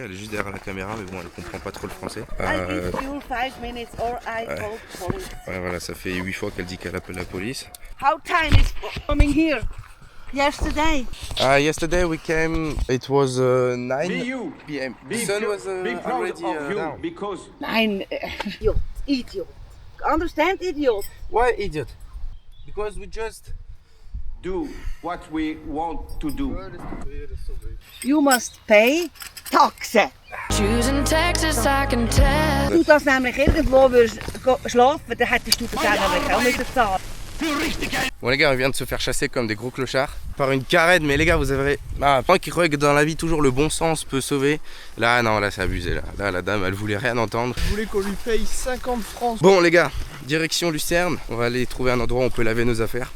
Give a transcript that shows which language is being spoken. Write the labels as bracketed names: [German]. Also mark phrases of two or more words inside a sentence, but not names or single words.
[French] Elle est juste derrière la caméra, mais bon, elle comprend pas trop le français. Ouais, voilà, ça fait 8 fois qu'elle dit qu'elle appelle la police. [English] How time is coming here? Yesterday. Yesterday we came, it was 9 p.m. The sun was already down. Because Nein, idiot. Understand, idiot? Why idiot? Because we just... do what we want to do. You must pay taxen. Choosing Texas, I can tell. [German] Du das nämlich irgendwo würdest schlafen, dann hättest du das eigentlich auch müssen zahlen. [French] Bon les gars, on vient de se faire chasser comme des gros clochards par une carène, mais les gars vous avez... moi qui croyais que dans la vie toujours le bon sens peut sauver. Là non, là c'est abusé là. Là la dame elle voulait rien entendre. Je voulais qu'on lui paye 50 francs. Bon les gars, direction Lucerne. On va aller trouver un endroit où on peut laver nos affaires.